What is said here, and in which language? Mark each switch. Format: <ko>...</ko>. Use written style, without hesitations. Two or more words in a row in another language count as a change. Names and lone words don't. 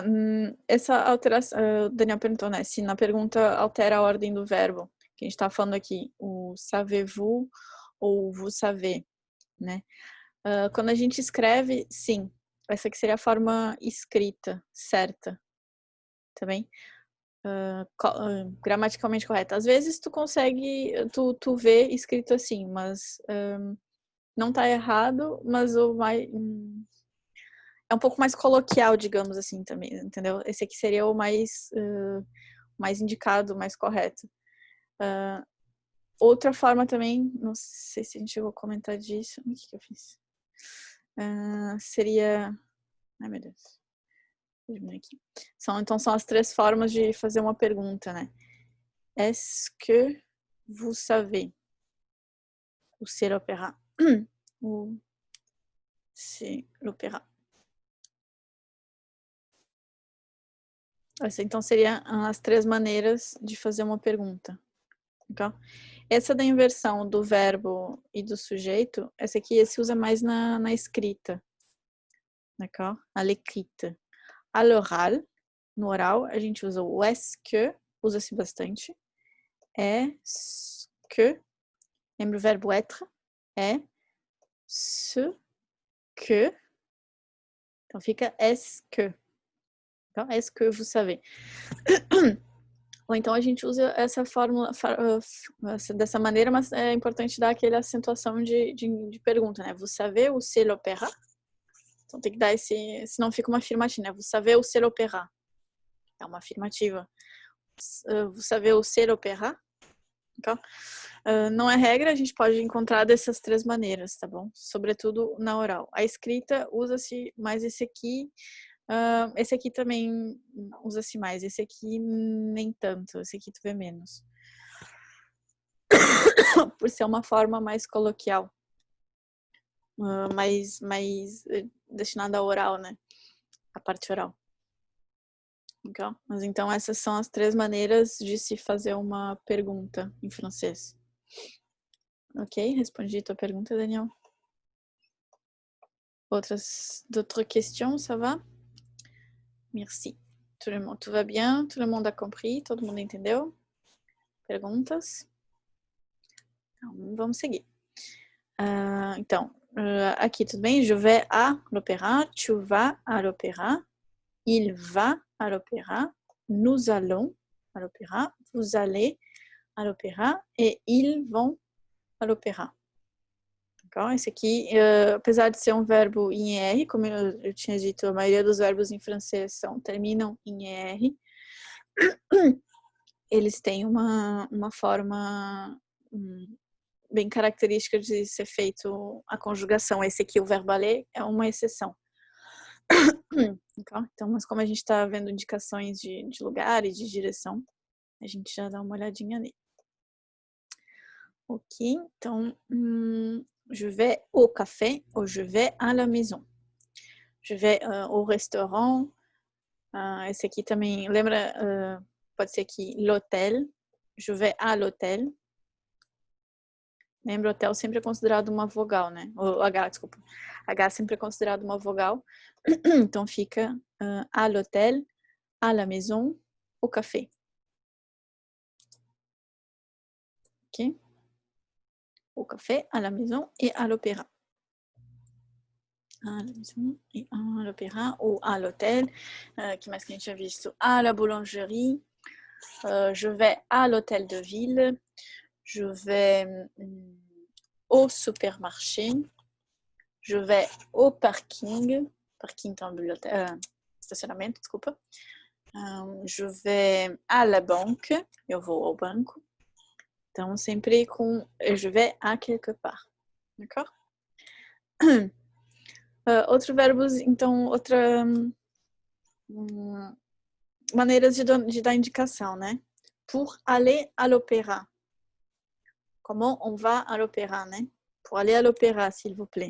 <pt>Essa alteração... O Daniel perguntou, né? Se na pergunta altera a ordem do verbo. Que a gente está falando aqui.</pt> <fr>O savez-vous ou vous savez,</fr> <pt>né? Quando a gente escreve, sim. Essa aqui seria a forma escrita, certa. Também. Gramaticalmente correta. Às vezes tu consegue, tu vê escrito assim, mas não tá errado, mas é um pouco mais coloquial, digamos assim, também, entendeu? Esse aqui seria o mais indicado, mais correto. Outra forma também, não sei se a gente chegou a comentar disso. O que eu fiz? Seria... Ai, meu Deus. Aqui. Então, são as 3 formas de fazer uma pergunta, né?</pt> <fr>Est-ce que vous savez? Ou c'est l'opéra? Ou c'est l'opéra?</fr> <pt>Essa, então, seria as 3 maneiras de fazer uma pergunta. Okay? Essa da inversão do verbo e do sujeito, essa aqui se usa mais na escrita.</pt> <fr>D'accord? À l'écrite. À l'oral,</fr> <pt>no oral, a gente usa o</pt> <fr>est-ce que,</fr> <pt>usa-se bastante.</pt> <fr>Est-ce que,</fr> <pt>lembra o verbo être? É ce que. Então fica</pt> <fr>est-ce que.</fr> <pt>Então, est-ce que vous savez? Ou então a gente usa essa fórmula dessa maneira, mas é importante dar aquela acentuação de pergunta, né?</pt> <fr>Vous savez ou c'est l'opéra?</fr> <pt>Então tem que dar senão fica uma afirmativa, né?</pt> <fr>Vous savez ou c'est l'opéra?</fr> <pt>É uma afirmativa.</pt> <fr>Vous savez ou c'est l'opéra?</fr> <pt>Então, não é regra, a gente pode encontrar dessas 3 maneiras, tá bom? Sobretudo na oral. A escrita usa-se mais esse aqui. Esse aqui também usa-se mais. Esse aqui nem tanto. Esse aqui tu vê menos. Por ser uma forma mais coloquial. Mais destinada ao oral, né? A parte oral. Okay? Mas então essas são as 3 maneiras de se fazer uma pergunta em francês. Ok? Respondi tua pergunta, Daniel?</pt> <fr>D'autres questions, ça va? Merci. Tout va bien? Tout le monde a compris?</fr> <pt>Todo mundo entendeu? Perguntas? Então, vamos seguir. Aqui tudo bem?</pt> <fr>Je vais à l'opéra. Tu vas à l'opéra. Il va à l'opéra. Nous allons à l'opéra. Vous allez à l'opéra. Et ils vont à l'opéra. D'accord?</fr> <pt>Esse aqui, apesar de ser um verbo em R, como eu tinha dito, a maioria dos verbos em francês terminam em ER, eles têm uma forma bem característica de ser feito a conjugação. Esse aqui, o verbo aller, é uma exceção. Então, mas como a gente está vendo indicações de lugar e de direção, a gente já dá uma olhadinha nele. Ok, então,</pt> <fr>je vais au café ou je vais à la maison. Je vais au restaurant.</fr> <pt>Esse aqui também, lembra, pode ser aqui,</pt> <fr>l'hôtel. Je vais à l'hôtel.</fr> <pt>Lembra, hotel sempre é considerado uma vogal, né? O H, desculpa. H sempre é considerado uma vogal. Então fica</pt> <fr>à l'hôtel, à la maison, au café.</fr> <pt>Ok?</pt> <fr>Au café, à la maison et à l'opéra. À la maison et à l'opéra ou à l'hôtel.</fr> <pt>Que mais que a gente tinha visto?</pt> <fr>À la boulangerie. Je vais à l'hôtel de ville. Je vais au supermarché. Je vais au parking. Parking,</fr> <pt>então, estacionamento, desculpa.</pt> <fr>Je vais à la banque.</fr> <pt>Eu vou ao banco. Então, sempre com</pt> <fr>je vais à quelque part. D'accord?</fr> <pt>Outros verbos, então, outra maneiras de dar indicação, né?</pt> <fr>Pour aller à l'opéra. Comment on va à l'opéra, né? Pour aller à l'opéra, s'il vous plaît.</fr>